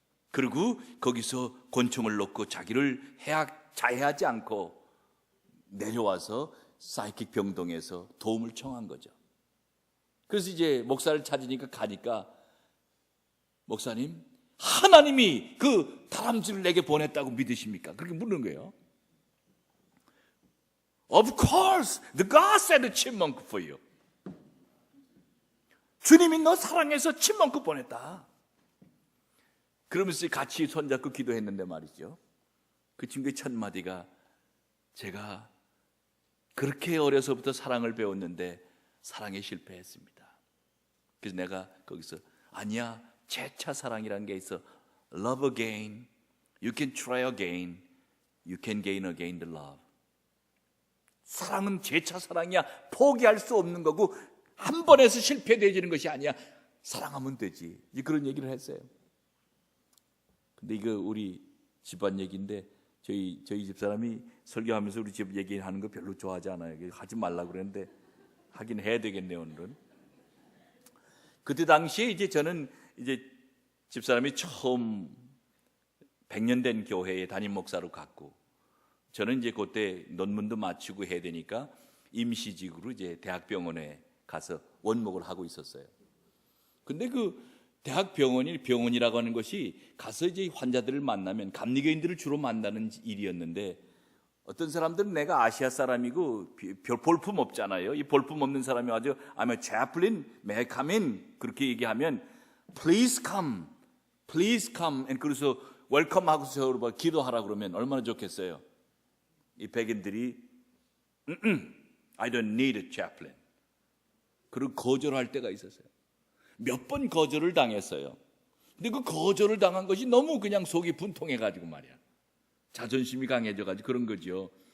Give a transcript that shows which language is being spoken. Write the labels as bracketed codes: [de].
[ko] 그리고 거기서 권총을 놓고 자기를 자해하지 않고 내려와서 사이킥 병동에서 도움을 청한 거죠. 그래서 이제 목사를 찾으니까 가니까 목사님, 하나님이 그 다람쥐를 내게 보냈다고 믿으십니까? 그렇게 묻는 거예요. [en] Of course, the God sent a chipmunk for you. [ko] 주님이 너 사랑해서 chipmunk 보냈다. 그러면서 같이 손잡고 기도했는데 말이죠. 그 친구의 첫 마디가 제가 그렇게 어려서부터 사랑을 배웠는데 사랑에 실패했습니다. 그래서 내가 거기서 아니야, 재차 사랑이라는 게 있어. [en] Love again, you can try again, you can gain again the love. [ko] 사랑은 재차 사랑이야. 포기할 수 없는 거고 한 번에서 실패되어지는 것이 아니야. 사랑하면 되지. 그런 얘기를 했어요. 근데 이거 우리 집안 얘기인데 저희 집사람이 설교하면서 우리 집 얘기하는 거 별로 좋아하지 않아요. 하지 말라고 그랬는데 하긴 해야 되겠네요, 오늘은. 그때 당시에 이제 저는 이제 집사람이 처음 100년 된 교회에 담임 목사로 갔고 저는 이제 그때 논문도 마치고 해야 되니까 임시직으로 이제 대학병원에 가서 원목을 하고 있었어요. 근데 그 병원이라고 하는 것이 가서 이제 환자들을 만나면 감리교인들을 주로 만나는 일이었는데 어떤 사람들은 내가 아시아 사람이고 볼품 없잖아요. 이 볼품 없는 사람이 아주 [en] I'm a chaplain, may I come in? [ko] 그렇게 얘기하면 [en] Please come, please come. [ko] 그래서 웰컴 하고서 기도하라 그러면 얼마나 좋겠어요. 이 백인들이 [en] I don't need a chaplain. [ko] 그리고 거절할 때가 있었어요. 몇 번 거절을 당했어요. 근데 그 거절을 당한 것이 너무 그냥 속이 분통해가지고 말이야. 자존심이 강해져가지고 그런 거죠.